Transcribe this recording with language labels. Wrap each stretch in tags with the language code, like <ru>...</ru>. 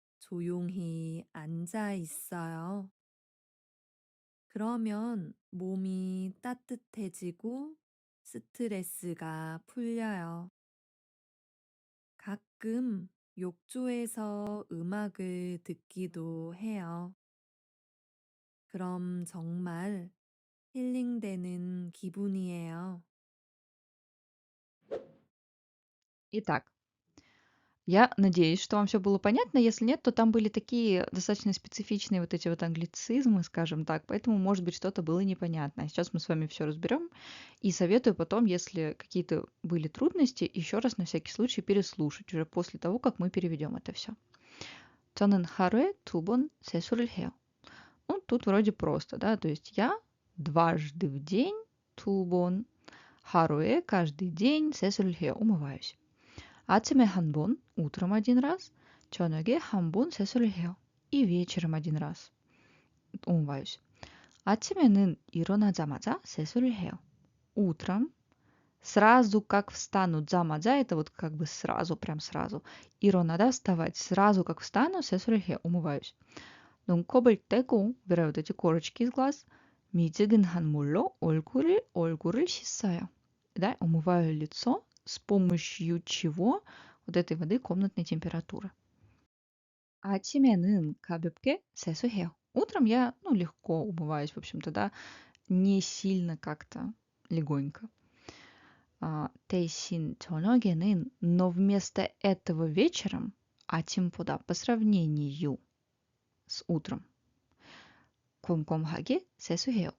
<ko>조용히 앉아 있어요. 그러면 몸이 따뜻해지고 스트레스가 풀려요. 가끔 욕조에서 음악을 듣기도 해요. 그럼 정말 힐링되는 기분이에요.</ko> <ru>Итак, я надеюсь, что вам все было понятно. Если нет, то там были такие достаточно специфичные вот эти вот англицизмы, скажем так, поэтому, может быть, что-то было непонятно. А сейчас мы с вами все разберем. И советую потом, если какие-то были трудности, еще раз на всякий случай переслушать уже после того, как мы переведем это все.</ru> <ko>저는 하루에 2번 세수를 해요.</ko> <ru>Ну, тут вроде просто, да, то есть я дважды в день,</ru> <ko>2번, 하루에</ko> <ru>каждый день</ru> <ko>세수를 해요.</ko> <ru>умываюсь.</ru> <ko>아침에 한 번,</ko> <ru>утром один раз,</ru> <ko>저녁에 한 번 세수를 해요.</ko> <ru>И вечером один раз умываюсь.</ru> <ko>아침에는 일어나자마자 세수를 해요.</ko> <ru>Утром сразу как встану</ru> <ko>자마자</ko> <ru>это вот как бы сразу, прям сразу.</ru> <ko>일어나다</ko> <ru>вставать. Сразу как встану</ru> <ko>세수를 해요.</ko> <ru>умываюсь.</ru> <ko>눈곱을 떼고,</ko> <ru>убираю вот эти корочки из глаз.</ru> <ko>미지근한 물로 얼굴을 씻어요.</ko> <ru>Да, умываю лицо с помощью чего? Вот этой воды комнатной температуры.</ru> <ko>아침에는 가볍게 세수해요.</ko> <ru>Утром я, ну, легко умываюсь, в общем-то, да, не сильно как-то легонько.</ru> <ko>대신 저녁에는,</ko> <ru>но вместо этого вечером,</ru> <ko>아침보다</ko> <ru>по сравнению с утром,</ru> <ko>꼼꼼하게 세수해요.</ko>